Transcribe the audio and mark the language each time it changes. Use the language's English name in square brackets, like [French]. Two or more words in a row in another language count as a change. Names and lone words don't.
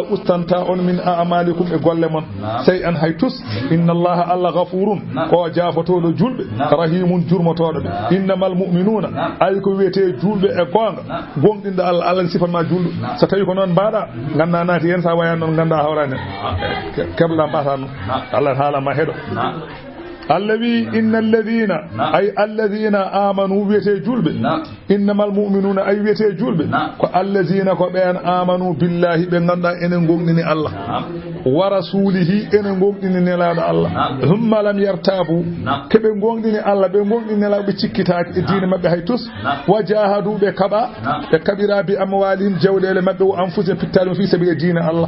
[Fula] ustanta on min a'malikum e golle mon sey an hay tus [Arabic] إن الله [Fula] Allah ghafurun ko jaafotoɗo julɓe rahimun jurmotoɗo ɓe [Arabic] إنما المؤمنون [Fula] ay ko wiyete julɓe e gonga gonɗinɗo Allah Allah sifanma julɗo so tawi ko noon mbaɗa ganda naati yen sa wayani noon ganda hawrani kebla mbata noon Allah haalama heɗo Allah wi [Arabic] إن الذين [Fula] ay [Arabic] الذين آمنوا [Fula] wiyete julɓe [Arabic] إنما المؤمنون [Fula] ay wiyete julɓe ko alladina ko ɓen [Arabic] آمنوا بالله [Fula] ɓe ganduɗa enen gonɗini Allah [Arabic] ورسوله [Fula] ene gonɗini nelaɗo Allah [Arabic] ثم لم يرتابوا [Fula] keɓe gonɗini Allah ɓe gonɗini nelaɗo ɓe cikkitaki e diine mabɓe hay tus [Arabic] وجاهدوا [Fula] ɓe kaɓa ɓe kaɓira [Arabic] بأموالهم [Fula] jawɗele mabɓe o anfusihim pittali [Arabic] في سبيل [Fula] diine Allah